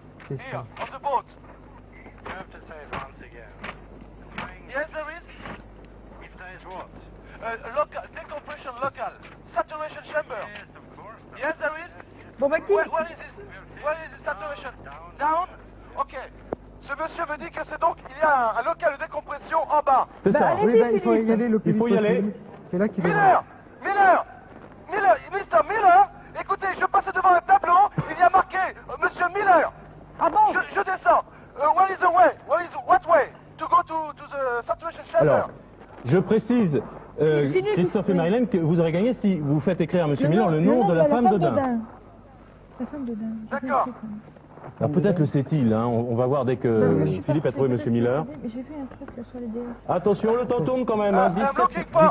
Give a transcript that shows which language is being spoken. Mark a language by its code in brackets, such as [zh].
[en] Here, on the boat. You have to say it once again. Yes, there is. If there is what? A local, decompression local. Saturation chamber. Yes, of course. Yes, there is. [fr] bon bah qui [en] Where is this? Where is the saturation? Down? Ok. [fr] Ce monsieur me dit que c'est donc, il y a un local de décompression en bas. C'est ça. allez. Oui, il faut y aller le plus Il faut vite y aller. possible. C'est là qu'il est. [en] Miller! Mr. Miller! [fr] Écoutez, je passe devant un tableau, il y a marqué Monsieur Miller. Ah bon? Je descends. [en] Where is the way? What way? To go to the saturation chamber. [fr] Alors, Je précise, Philippe, Christophe et oui. Marilène, que vous aurez gagné si vous faites écrire à M. Miller le nom de la femme d'Odin. La femme d'Odin. D'accord. Alors peut-être le sait-il, hein, on va voir dès que Philippe a trouvé M. Miller. J'ai vu un truc là sur les DS. Attention, le temps tourne quand même, hein, [en] I'm looking for